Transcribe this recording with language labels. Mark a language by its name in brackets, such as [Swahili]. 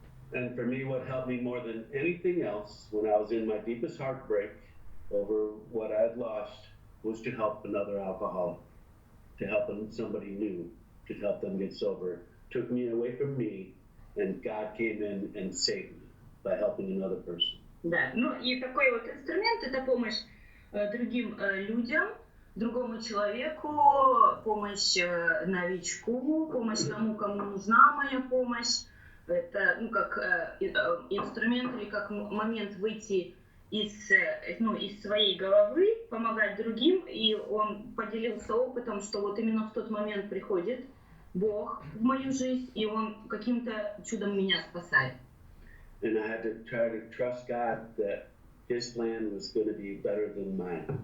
[English] And for me, what helped me more than anything else when I was in my deepest heartbreak over what I had lost was to help another alcoholic, to help somebody new, to help them get sober. Took me away from me, and God came in and saved me by helping another person. [Russian] Да, и такой вот инструмент — это помощь другим людям, другому человеку, помощь новичку, помощь тому, кому нужна моя помощь. Это как инструмент или как момент выйти из своей головы, помогать другим, и он поделился опытом, что вот именно в тот момент приходит Бог в мою жизнь, и Он каким-то чудом меня спасает. [English] And I had to try to trust God that His plan was going to be better than mine.